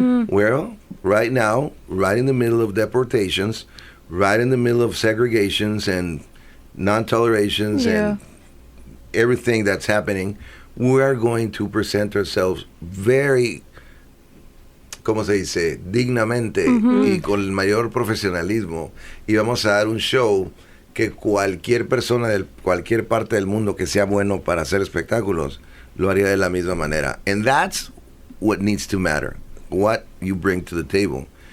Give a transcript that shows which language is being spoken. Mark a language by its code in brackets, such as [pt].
[en] Well, right now, right in the middle of deportations, right in the middle of segregations and non-tolerations and everything that's happening, we are going to present ourselves very, [es] ¿cómo se dice? Dignamente y con el mayor profesionalismo, y vamos a dar un show que cualquier persona de cualquier parte del mundo que sea bueno para hacer espectáculos lo haría de la misma manera. [en] And that's what needs to matter, what you bring to the table.